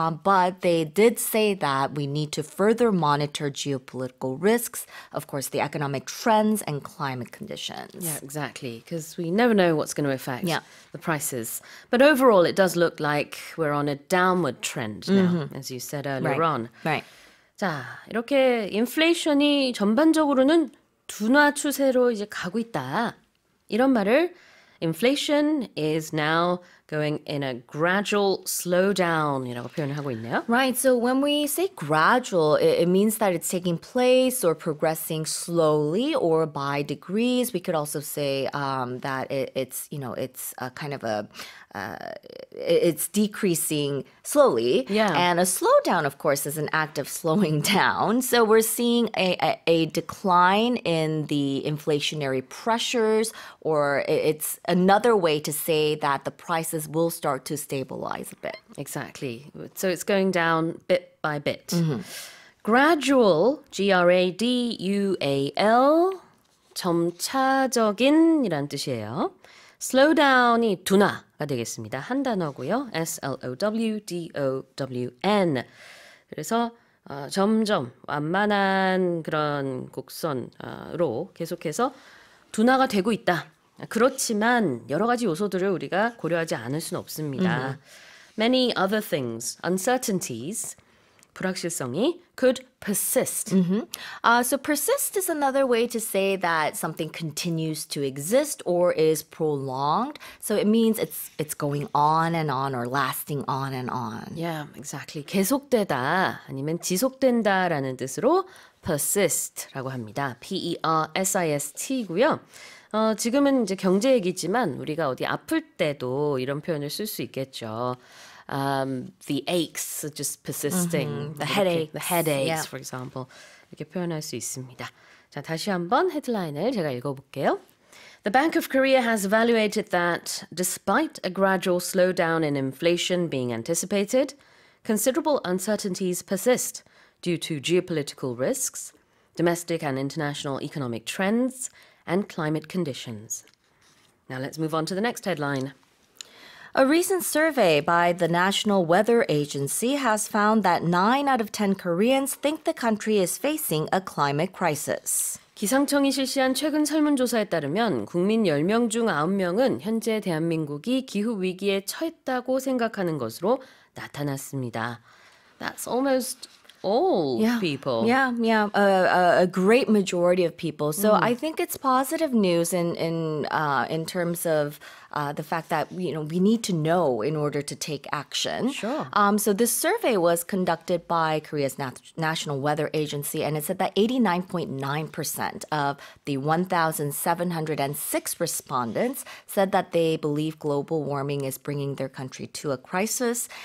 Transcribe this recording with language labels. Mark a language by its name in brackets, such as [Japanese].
[English] But they did say that we need to further monitor geopolitical risks, of course, the economic trends and climate conditions. Yeah, exactly, because we never know what's going to affect Yeah. the prices. But overall, it does look like we're on a downward trend now, as you said earlier on. Right. [Korean] 자, 이렇게 인플레이션이 전반적으로는 둔화 추세로 이제 가고 있다. 이런 말을 [English] inflation is now going in a gradual slowdown이라고 [Korean] 표현을 하고 있네요. [English] Right. So when we say gradual, it means that it's taking place or progressing slowly or by degrees. We could also say that it's a kind of it's decreasing slowly. Yeah. And a slowdown, of course, is an act of slowing down. So we're seeing a decline in the inflationary pressures, or it's another way to say that the prices will start to stabilize a bit. Exactly. So it's going down bit by bit. Gradual, Gradual, [Korean] 점차적인이란 뜻이에요. slowdown이 둔화가 되겠습니다. 한 단어고요. slowdown. 그래서 점점 완만한 그런 곡선으로 계속해서 둔화가 되고 있다. 그렇지만 여러 가지 요소들을 우리가 고려하지 않을 수는 없습니다. [English] Many other things, uncertainties, [Korean] 불확실성이 [English] could persist. So persist is another way to say that something continues to exist or is prolonged. So it means it's going on or lasting on and on. Yeah, exactly. [Korean] 계속되다 아니면 지속된다라는 뜻으로 persist라고 합니다. Persist고요. 지금은 이제 경제 얘기지만 우리가 어디 아플 때도 이런 표현을 쓸 수 있겠죠. [English] The aches are just persisting. The the headaches, yeah. for example. [Korean] 이렇게 표현할 수 있습니다. 자, 다시 한번 헤드라인을 제가 읽어볼게요. [English] The Bank of Korea has evaluated that despite a gradual slowdown in inflation being anticipated, considerable uncertainties persist due to geopolitical risks, domestic and international economic trends, and climate conditions. Now let's move on to the next headline. A recent survey by the National Weather Agency has found that 9 out of 10 Koreans think the country is facing a climate crisis. [Korean] 기상청이 실시한 최근 설문조사에 따르면 국민 10명 중 9명은 현재 대한민국이 기후 위기에 처했다고 생각하는 것으로 나타났습니다. [English] That's almost all people. Yeah. A great majority of people. So I think it's positive news in terms of the fact that we need to know in order to take action. Sure. So this survey was conducted by Korea's National Weather Agency, and it said that 89.9% of the 1,706 respondents said that they believe global warming is bringing their country to a crisis.